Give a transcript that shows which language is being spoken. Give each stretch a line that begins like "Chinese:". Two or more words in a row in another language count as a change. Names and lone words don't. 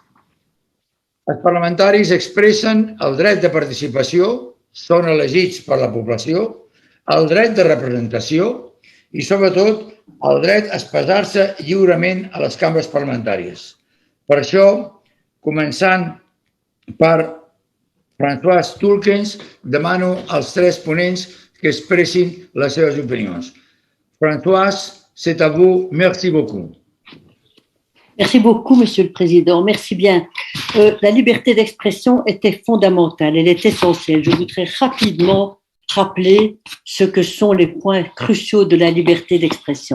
Catalan: Els parlamentaris expressen el dret de participació, són elegits per la població, el dret de representació i, sobretot, el dret a expressar-se lliurement a les cambres parlamentàries. Per això, començant per Françoise Tulkens, demano als 3 ponents que expressin les seves opinions.
French: Françoise, c'est à vous. Merci beaucoup. Merci beaucoup, Monsieur le Président. Merci bien. La liberté d'expression était fondamentale, elle est essentielle. Je voudrais rapidement rappeler ce que sont les points cruciaux de la liberté d'expression.